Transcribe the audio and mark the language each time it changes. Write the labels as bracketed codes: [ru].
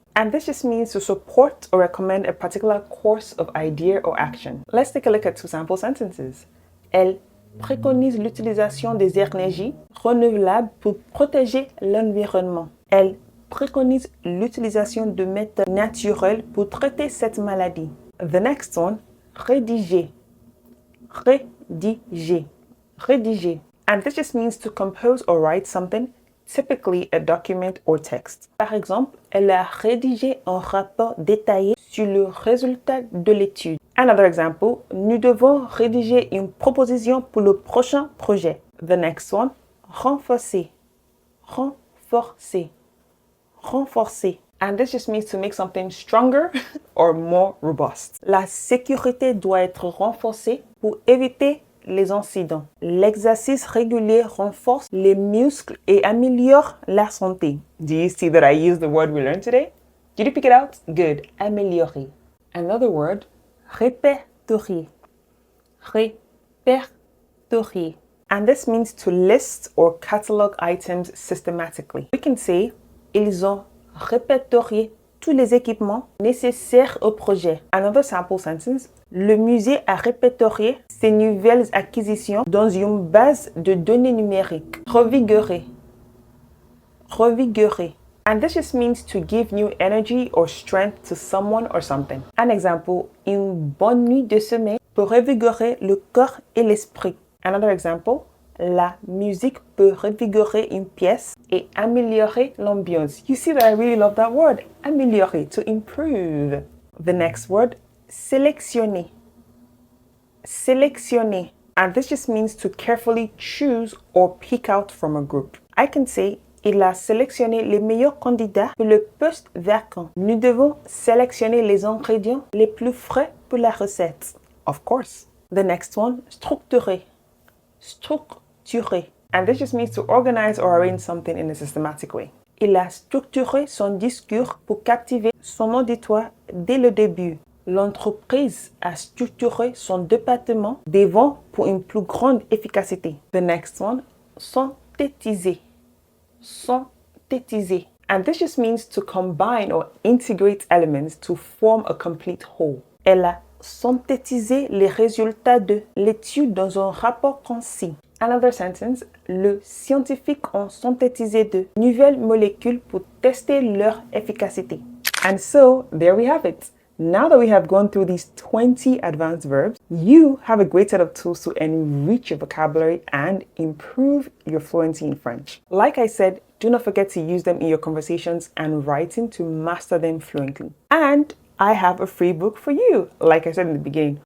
[en] And this just means to support or recommend a particular course of idea or action. Let's take a look at two sample sentences. [fr] Elle préconise l'utilisation des énergies renouvelables pour protéger l'environnement. Elle préconise l'utilisation de méthodes naturelles pour traiter cette maladie. [en] The next one, rédiger. Rédiger. Rédiger. And this just means to compose or write something, typically a document or text. [fr] Par exemple, elle a rédigé un rapport détaillé sur le résultat de l'étude. [en] Another example, [fr] nous devons rédiger une proposition pour le prochain projet. [en] The next one, renforcer. Renforcer. Renforcer. And this just means to make something stronger or more robust. [fr] La sécurité doit être renforcée pour éviter les incidents. L'exercice régulier renforce les muscles et améliore la santé. [en] Do you see that I used the word we learned today? Did you pick it out? Good. Améliorer. Another word, répertorier. Répertorier. And this means to list or catalog items systematically. We can say, [fr] ils ont répertorié tous les équipements nécessaires au projet. [en] Another sample sentence, [fr] le musée a répertorié ses nouvelles acquisitions dans une base de données numériques. Revigorer. Revigorer. [en] And this just means to give new energy or strength to someone or something. An example, [fr] une bonne nuit de sommeil peut revigorer le corps et l'esprit. [en] Another example, [fr] la musique peut revigorer une pièce et améliorer l'ambiance. [en] You see that I really love that word. Améliorer, to improve. The next word, sélectionner. [fr] Sélectionner. [en] And this just means to carefully choose or pick out from a group. I can say, [fr] il a sélectionné les meilleurs candidats pour le poste vacant. Nous devons sélectionner les ingrédients les plus frais pour la recette. [en] Of course. The next one, [fr] structurer. Structurer. [en] And this just means to organize or arrange something in a systematic way. [fr] Il a structuré son discours pour captiver son auditoire dès le début. L'entreprise a structuré son département des ventes pour une plus grande efficacité. [en] The next one, synthétiser. Synthétiser. And this just means to combine or integrate elements to form a complete whole. [fr] Elle a synthétisé les résultats de l'étude dans un rapport concis. Another sentence, les scientifiques ont synthétisé de nouvelles molécules pour tester leur efficacité. [en] And so, there we have it. Now that we have gone through these 20 advanced verbs, you have a great set of tools to enrich your vocabulary and improve your fluency in French. Like I said, do not forget to use them in your conversations and writing to master them fluently. And I have a free book for you, like I said in the beginning.